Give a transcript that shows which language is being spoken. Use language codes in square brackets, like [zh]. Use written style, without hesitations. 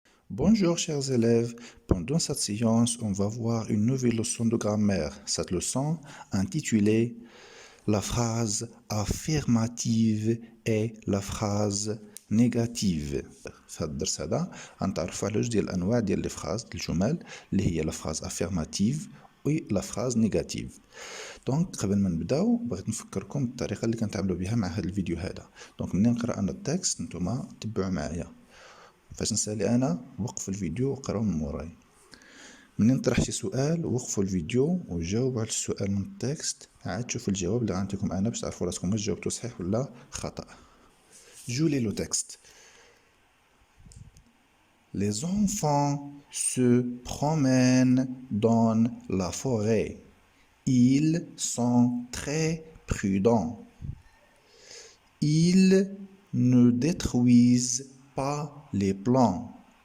[fr] Bonjour chers élèves, pendant cette séance, on va voir une nouvelle leçon de grammaire. Cette leçon intitulée la phrase affirmative et la phrase négative. [ar] في هذا الدرس هذا غنتعرفوا على جوج ديال الانواع ديال لي فراز الجمل اللي هي لا فراز افيرماتيف و لا فراز نيجاتيف. دونك قبل ما نبداو بغيت نفكركم بالطريقه اللي كنتعاملوا بها مع هذا الفيديو هذا. دونك ملي نقرا انا التكست نتوما تبعوا معايا. فاش نسالي انا وقفوا الفيديو وقراو من موراي. مني نطرح شي سؤال وقفوا الفيديو وجاوبوا على السؤال من التكست، عاد شوفوا الجواب اللي غنعطيكم انا باش تعرفوا راسكم واش جاوبتوا صحيح ولا خطا. [fr] جولي لو تكست. Les enfants se promènent dans la forêt. Ils sont très prudents. Ils ne détruisent pas les plants.